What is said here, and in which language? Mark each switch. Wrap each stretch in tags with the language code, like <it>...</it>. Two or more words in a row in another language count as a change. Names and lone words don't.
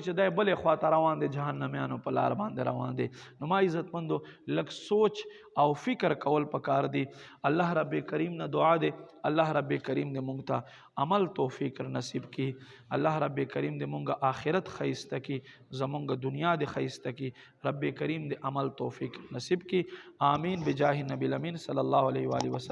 <ps>چې دای بلې خواته روان دي جهنميانو په لار باندې روان دي نو ما عزت مندو لک سوچ او فکر کول پکار دي الله رب کریم نه دعا دے الله رب کریم دې مونږ ته عمل توفیق نصیب کی الله رب کریم دې مونږه آخرت خیسته کی زمونږه دنیا دې خیسته کی رب کریم دې عمل توفیق نصیب کی آمین</ps> <ar>بجاه نبی الامین صلی الله علیه و آله وسلم</ar>